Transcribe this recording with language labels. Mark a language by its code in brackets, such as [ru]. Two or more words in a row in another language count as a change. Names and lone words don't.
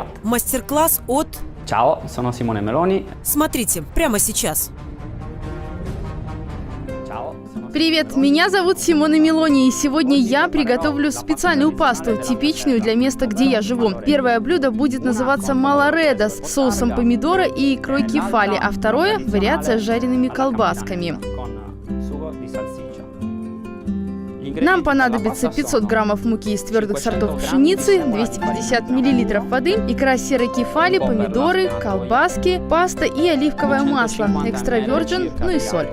[ru] Мастер-класс от... [it] Ciao, sono Simone Meloni. [ru] Смотрите, прямо сейчас. [it] Ciao, sono... [ru] Привет, меня зовут Симона Мелони, и сегодня я приготовлю специальную пасту, типичную для места, где я живу. Первое блюдо будет называться малареда с соусом помидора и икрой кефали, а второе – вариация с жареными колбасками. Нам понадобится 500 граммов муки из твердых сортов пшеницы, 250 миллилитров воды, икра серой кефали, помидоры, колбаски, паста и оливковое масло, экстра virgin, ну и соль.